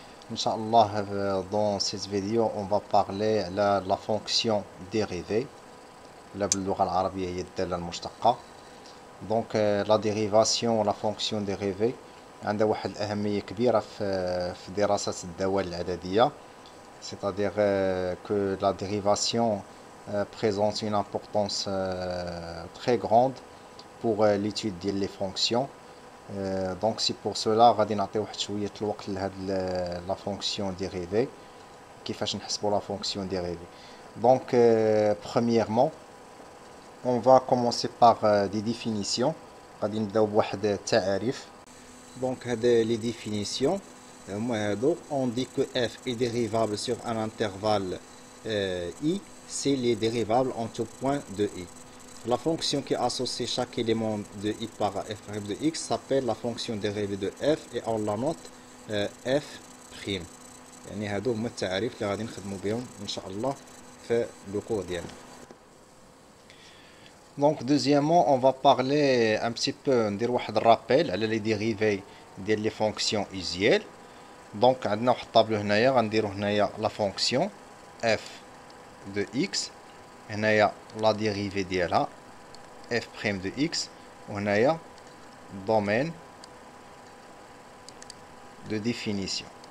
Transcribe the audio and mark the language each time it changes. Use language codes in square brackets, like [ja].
[ar] إن شاء الله [fr] dans cette vidéo on va parler [ar] على la fonction dérivée ولا باللغة العربية هي الدالة المشتقة. دونك لا ديريفاسيون ولا فونكسيون ديريفي عندها واحد الأهمية كبيرة في دراسة الدوال العددية. [fr] C'est-à-dire que la dérivation présente une importance très grande pour l'étude des fonctions. Donc c'est pour cela [ar] غادي نعطي واحد شوية الوقت لهاد [fr] لا فونكسيون ديريفي [ar] كيفاش نحسبوا [fr] لا فونكسيون ديريفي. Donc premièrement on va commencer par des définitions. [ar] غادي نبداو بواحد التعاريف. Donc هاد les définitions هما هادو. [fr] On dit que f est dérivable sur un intervalle i si les dérivables en tout point de i. La fonction qui associe chaque élément de i par f' de x s'appelle la fonction dérivée de f et on la note f'. [ar] يعني هادو هما التعاريف اللي غادي نخدمو بهم ان شاء الله في لو كور ديالنا. [fr] Donc deuxièmement on va parler un petit peu [ar] ندير واحد الرابيل على [fr] لي ديريفي ديال لي فونكسيون usuelles. [ar] Donc عندنا واحد الطابلو هنايا غنديرو هنايا لا فونكسيون f de x, هنايا لا ديريفي ديالها f' de x وهنايا domaine de définition.